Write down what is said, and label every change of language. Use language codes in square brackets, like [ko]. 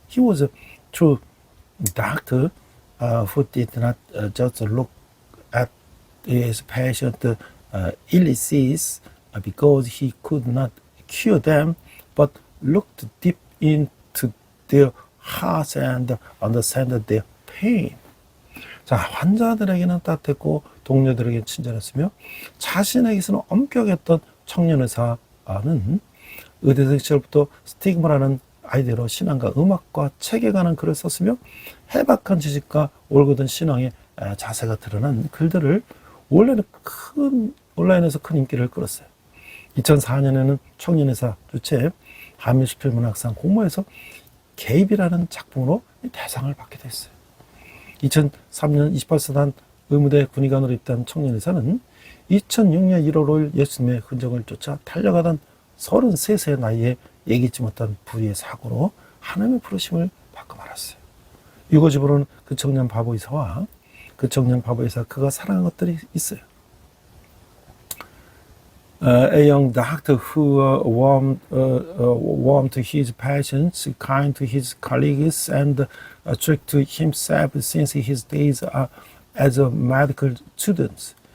[en] He was a true doctor who did not just look at his patient illnesses because he could not cure them, but looked deep into their hearts and understand their pain. [ko] 자, 환자들에게는 따뜻했고 동료들에게 친절했으며 자신에게서는 엄격했던 청년 의사는 의대생 시절부터 스티그마라는 아이디어로 신앙과 음악과 책에 관한 글을 썼으며 해박한 지식과 올곧은 신앙의 자세가 드러난 글들을 온라인에서 큰 인기를 끌었어요. 2004년에는 청년의사 주최 한미수필문학상 공모에서 개입이라는 작품으로 대상을 받게 됐어요. 2003년 28사단 의무대 군의관으로 입단 청년의사는 2006년 1월 5일 예수님의 흔적을 쫓아 달려가던 33세의 나이에 예기치 못한 불의의 사고로 하나님의 부르심을 받고 말았어요. 유고집으로는 그 청년 바보의사와 그 청년 바보의사 그가 사랑한 것들이 있어요. [en] A young doctor who warm to his patients, kind to his colleagues, and strict to himself since his days as a medical student.